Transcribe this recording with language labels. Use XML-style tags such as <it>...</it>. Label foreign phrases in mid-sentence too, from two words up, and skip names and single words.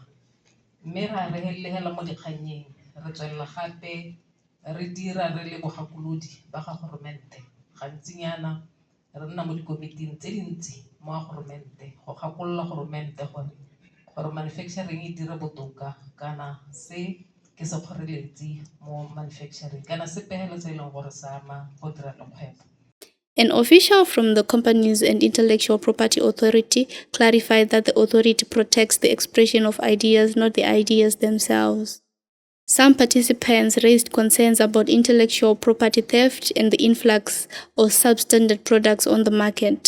<tn>mme ra re helehela mo dikganyeng re tswella gape re dira re le bogakolodi ba ga goromente gantsinyana re nna mo dikomiting tse dintsi mo goromente go gakolola goromente gore manufacturing e dire botoka kana se ke se kgoreletsi mo manufacturing kana se pehelo se eleng gore sa ama go dira lekgwebo.</tn> <en>An official from the Companies and Intellectual Property Authority clarified that the authority protects the expression of ideas, not the ideas themselves. Some participants raised concerns about intellectual property theft and the influx of substandard products on the market.</en>